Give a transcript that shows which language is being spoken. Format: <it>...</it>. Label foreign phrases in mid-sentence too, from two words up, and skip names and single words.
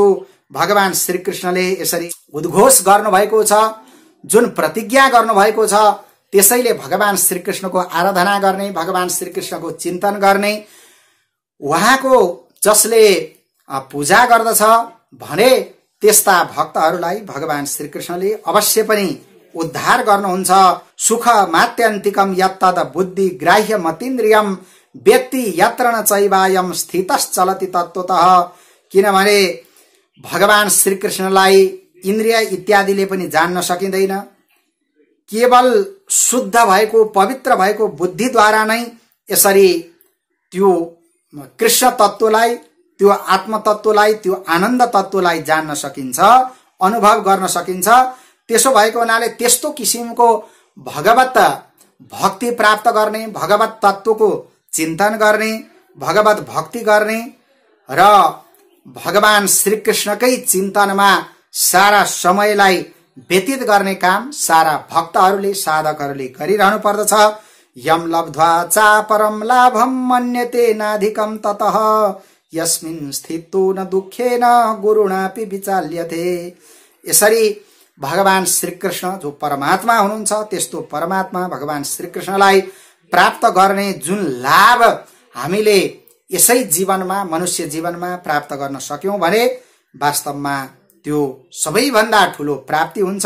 <ne>भगवान श्रीकृष्णले यसरी उद्घोष गर्नुभएको छ, जुन प्रतिज्ञा गर्नुभएको छ, त्यसैले भगवान श्रीकृष्णको आराधना गर्ने, भगवान श्रीकृष्णको चिन्तन गर्ने, उहाँको जसले पूजा गर्दछ भने त्यस्ता भक्तहरूलाई भगवान श्रीकृष्णले अवश्य पनि उद्धार गर्नुहुन्छ।</ne> <sa>सुख मात्यन्तिकम यत्तद बुद्धि ग्राह्य मतीन्द्रियम व्यक्ति यत्र न चैवायम स्थितश्चलति तत्त्वतः।</sa> <ne>किनभने भगवान श्रीकृष्णलाई इन्द्रिय इत्यादिले पनि जान्न सकिँदैन, केवल शुद्ध भएको, पवित्र भएको बुद्धिद्वारा नै यसरी त्यो कृष्ण तत्त्वलाई, त्यो आत्म तत्त्वलाई, त्यो आनन्द तत्त्वलाई जान्न सकिन्छ, अनुभव गर्न सकिन्छ। त्यसो भएको हुनाले त्यस्तो किसिमको भगवत भक्ति प्राप्त गर्ने, भगवत तत्त्वको चिन्तन गर्ने, भगवत भक्ति गर्ने र भगवान श्रीकृष्णकै चिन्तनमा सारा समयलाई व्यतीत गर्ने काम सारा भक्तहरूले, साधकहरूले गरिरहनु पर्दछ।</ne> <sa>यम लब्ध्वा चापरम लाभम मन्यते नाधिकम ततः यस्मिन् स्थितो न दुःखेन गुरुणापि विचाल्यते।</sa> <ne>यसरी भगवान श्रीकृष्ण जो परमात्मा हुनुहुन्छ, त्यस्तो परमात्मा भगवान श्रीकृष्णलाई प्राप्त गर्ने जुन लाभ हामीले यसै जीवनमा, मनुष्य जीवनमा प्राप्त गर्न सक्यौं भने वास्तवमा त्यो सबैभन्दा ठूलो प्राप्ति हुन्छ।</ne>